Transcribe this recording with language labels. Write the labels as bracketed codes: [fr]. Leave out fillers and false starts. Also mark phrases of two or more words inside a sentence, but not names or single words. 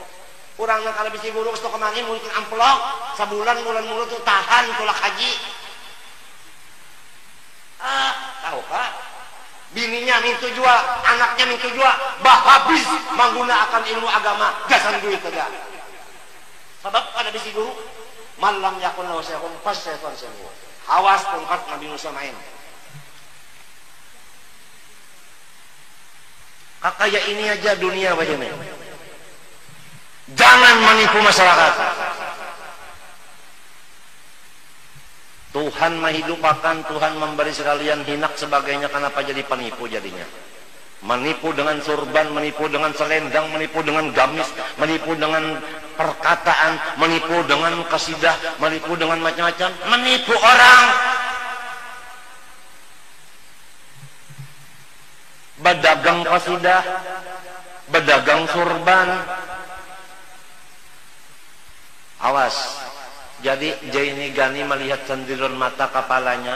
[bjn] Urang nang kada bisi guru ke situ kamari mungkin amplok, sabulan bulan mulu tuh tahan tulak haji. Tahu kah? Bininya mintu jua, anaknya mintu jua, bah habis menggunakan ilmu agama, gasan duit saja. Sebab ada bisi guru, [ar] من لم يكن له شيخ فالشيطان شيخه. [bjn] Awas tongkat Nabi Musa main. Kakaya ini aja dunia bagaimana? [id] Jangan menipu masyarakat. Tuhan menghidupakan, Tuhan memberi sekalian hinak sebagainya, kenapa jadi penipu jadinya? Menipu dengan surban, menipu dengan selendang, menipu dengan gamis, menipu dengan perkataan, menipu dengan kasidah, menipu dengan macam-macam, menipu orang. Berdagang kasidah, berdagang surban. Awas. [bjn] Jadi Jaini Gani melihat sendiran mata kepalanya.